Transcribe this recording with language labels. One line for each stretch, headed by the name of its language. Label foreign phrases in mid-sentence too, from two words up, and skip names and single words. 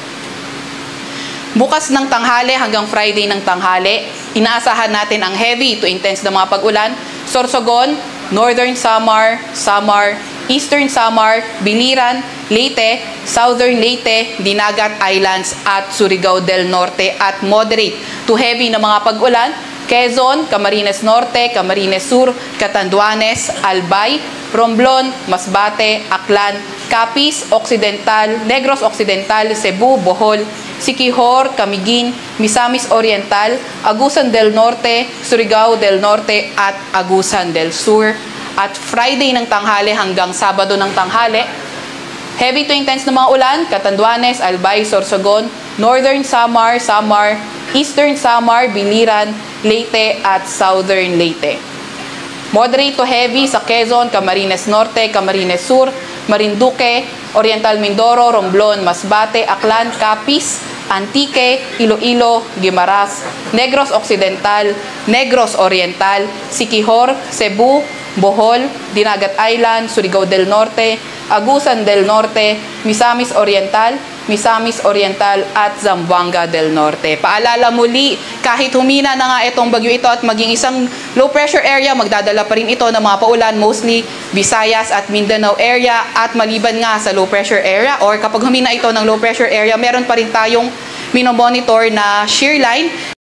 Filipino: Bukas ng tanghali hanggang Friday ng tanghali, inaasahan natin ang
English: heavy to intense
Filipino: na mga pag-ulan. Sorsogon, Northern Samar, Eastern Samar, Biliran, Leyte, Southern Leyte, Dinagat Islands at Surigao del Norte at
English: moderate to heavy
Filipino: na mga pag-ulan. Quezon, Camarines Norte, Camarines Sur, Catanduanes, Albay, Romblon, Masbate, Aklan, Capiz, Occidental, Negros Occidental, Cebu, Bohol, Siquijor, Camiguin, Misamis Oriental, Agusan del Norte, Surigao del Norte at Agusan del Sur. At Friday ng tanghali hanggang Sabado ng tanghali,
English: heavy to intense
Filipino: na mga ulan, Catanduanes, Albay, Sorsogon, Northern Samar, Eastern Samar, Biliran, Leyte at Southern Leyte.
English: Moderate to heavy
Filipino: sa Quezon, Camarines Norte, Camarines Sur, Marinduque, Oriental Mindoro, Romblon, Masbate, Aklan, Capiz, Antique, Iloilo, Guimaras, Negros Occidental, Negros Oriental, Siquijor, Cebu, Bohol, Dinagat Island, Surigao del Norte, Agusan del Norte, Misamis Oriental at Zamboanga del Norte. Paalala muli, kahit humina na nga itong bagyo ito at maging isang
English: low pressure area,
Filipino: magdadala pa rin ito ng mga paulan, mostly Visayas at Mindanao area. At maliban nga sa
English: low pressure area
Filipino: or kapag humina ito ng
English: low pressure area,
Filipino: meron pa rin tayong minomonitor na
English: shear line